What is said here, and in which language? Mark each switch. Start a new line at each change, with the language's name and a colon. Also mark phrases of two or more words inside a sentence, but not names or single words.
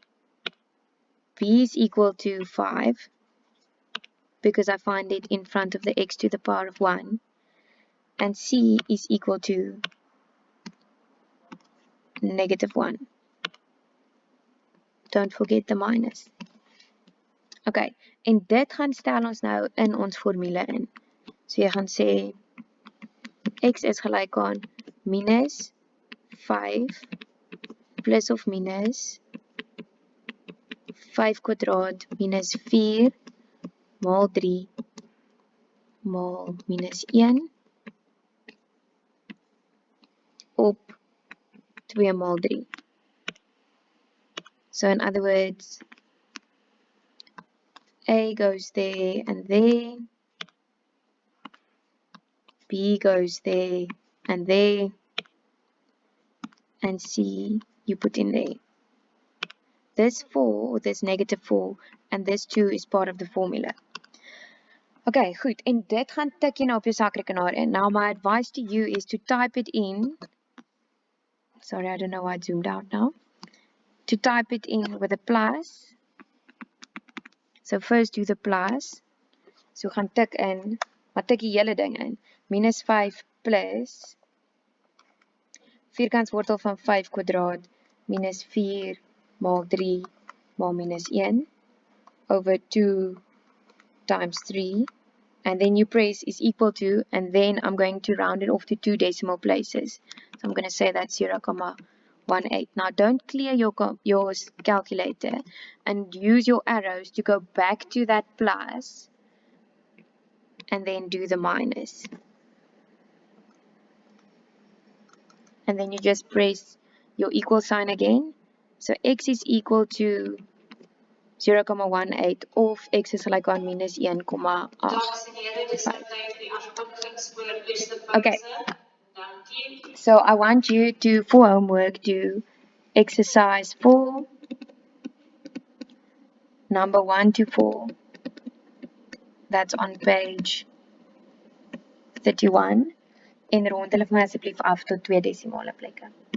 English: B is equal to 5 because I find it in front of the x to the power of 1. And C is equal to negative 1. Don't forget the minus.
Afrikaans: Okay, en dit gaan stel ons nou in ons formule in. So jy gaan sê x is gelyk aan minus 5 plus of minus 5 kwadraat minus 4 maal 3 maal minus 1 op 2 maal 3.
English: So in other words, A goes there and there, B goes there and there, and C you put in there. This 4, or this negative 4, and this 2 is part of the formula.
Afrikaans: Okay, goed, en dit gaan tik jy nou op jou sakrekenaar in.
English: Now my advice to you is to type it in. Sorry, I don't know why I zoomed out now. To type it in with a plus. So first do the plus.
Afrikaans: So gaan tik in, maar tik die hele ding in. Minus 5 plus vierkantswortel van 5 kwadraat minus 4 maal 3 maal minus 1
English: over 2 times 3. And then you press is equal to, and then I'm going to round it off to 2 decimal places. So I'm going to say that's 0.18. Now don't clear your calculator and use your arrows to go back to that plus and then do the minus. And then you just press your equal sign again. So x is equal to 0.18
Afrikaans: of x is gelyk aan minus 1,8.
English: Okay. So I want you to, for homework, do exercise 4, number 1 to 4. That's on page 31.
Afrikaans: En rond hulle vir my asseblief af tot 2 desimale plekke.